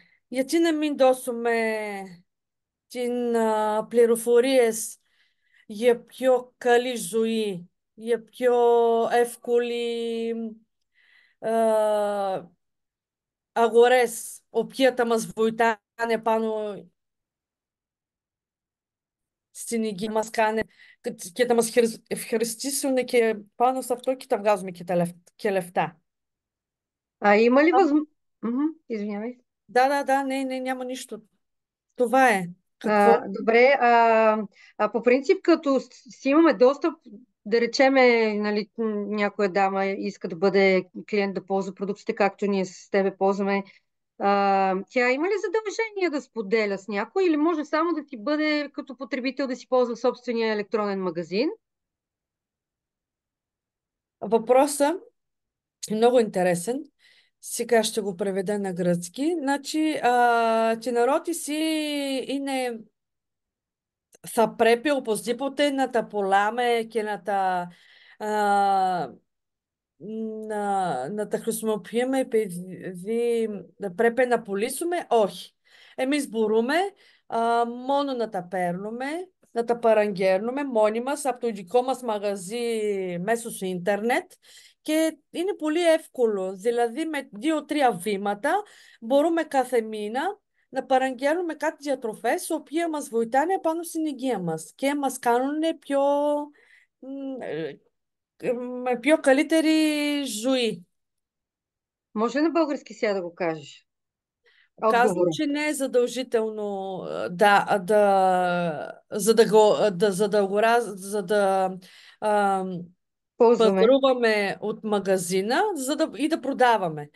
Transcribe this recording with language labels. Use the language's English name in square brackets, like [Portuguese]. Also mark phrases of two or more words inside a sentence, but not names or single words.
[Greek] Γιατί να μην δώσουμε πληροφορίες για πιο καλή ζωή, για πιο εύκολη α, αγορές, οποία θα μας βοηθάνε πάνω στην υγεία μας, κάνε και θα μας ευχαριστήσουν και πάνω σε αυτό και θα βγάζουμε και λεφτά. [Bulgarian] Има ли възможност? Извинявай. Да, да, да, не, няма нищо. Това е. Какво? Добре, по принцип, като си имаме достъп, да речеме, нали, някоя дама иска да бъде клиент да ползва продуктите, както ние с тебе ползваме, тя има ли задължение да споделя с някой или може само да си бъде като потребител да си ползва собствения електронен магазин? Въпросът е много интересен. Сега ще го преведа на гръцки. [Greek] Значи, ти народи си είναι θα πρέπει οπωσδήποτε να τα πουλάμε και α, να τα χρησιμοποιούμε επειδή πρέπει να πουλήσουμε. Όχι. Εμείς μπορούμε μόνο να τα παίρνουμε, να τα παραγγέλνουμε μόνοι μας από το δικό μας μαγαζί μέσω του ίντερνετ και είναι πολύ εύκολο. Δηλαδή με 2-3 βήματα μπορούμε κάθε μήνα να παραγγέλνουμε κάτι διατροφές, οι οποίες μας βοηθάνε πάνω στην υγεία μας και μας κάνουν με πιο καλύτερη ζωή. [Bulgarian] Може на български сега да го кажеш? Казвам, Отговора. че не е задължително за да го, за да го, за да а, Ползваме. пазаруваме от магазина, и да продаваме.